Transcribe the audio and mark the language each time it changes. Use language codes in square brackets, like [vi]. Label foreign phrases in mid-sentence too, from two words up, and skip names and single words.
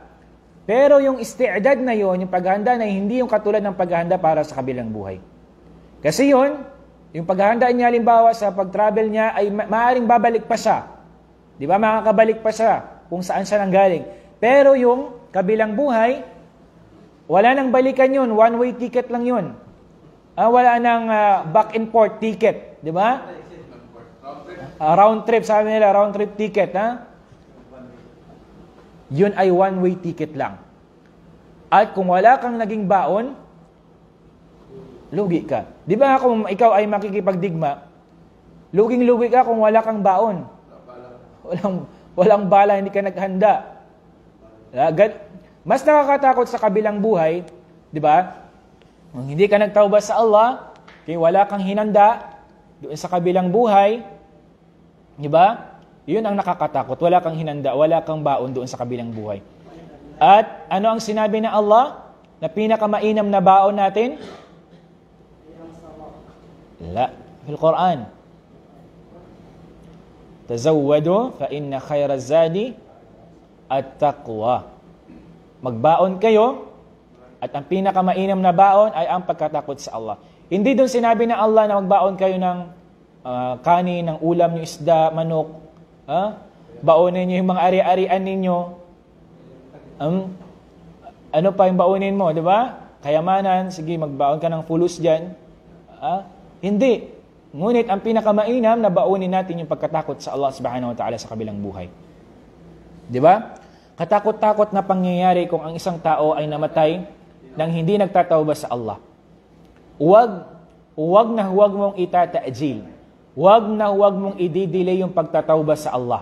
[tl] Pero yung isti'dad na yun, yung paghahanda na hindi yung katulad ng paghahanda para sa kabilang buhay. Kasi yun, yung paghahanda niya halimbawa sa pag-travel niya ay maaaring babalik pa siya. Di ba? Makakabalik pa siya kung saan siya nanggaling. Pero yung kabilang buhay, wala nang balikan yun. [en] One-way ticket [tl] lang yun. Wala nang [en] back and forth ticket. [tl] Di ba? [en] Round trip, [tl] sabi nila, [en] round trip ticket. [tl] Yun ay [en] one-way ticket [tl] lang. At kung wala kang naging baon, lugi ka. Di ba kung ikaw ay makikipagdigma, luging-lugi ka kung wala kang baon. Walang bala, hindi ka naghanda. Mas nakakatakot sa kabilang buhay, di ba? Kung hindi ka nagtauba sa Allah, kaya wala kang hinanda doon sa kabilang buhay, di ba? Yun ang nakakatakot. Wala kang hinanda, wala kang baon doon sa kabilang buhay. At ano ang sinabi ng Allah na pinakamainam na baon natin? [ar] لا، في القرآن. تزودوا فإن خير زاد التقوى. [tl] Magbaon kayo at ang pinakamainam na baon ay ang pagkatakot sa Allah. Hindi doon sinabi ng Allah na magbaon kayo ng kanin, ng ulam, yung isda, manok. Baonin niyo yung mga ari-arian ninyo. Ano pa yung baonin mo, di ba? Kayamanan, sige, magbaon ka ng fulus dyan. Hindi. Ngunit ang pinakamainam na baonin natin yung pagkatakot sa Allah [ar] سبحانه وتعالى [tl] sa kabilang buhay. Di ba? Katakot-takot na pangyayari kung ang isang tao ay namatay nang hindi nagtatawba sa Allah. Huwag na huwag mong itata'jil. Huwag na huwag mong i-delay yung pagtatawba sa Allah.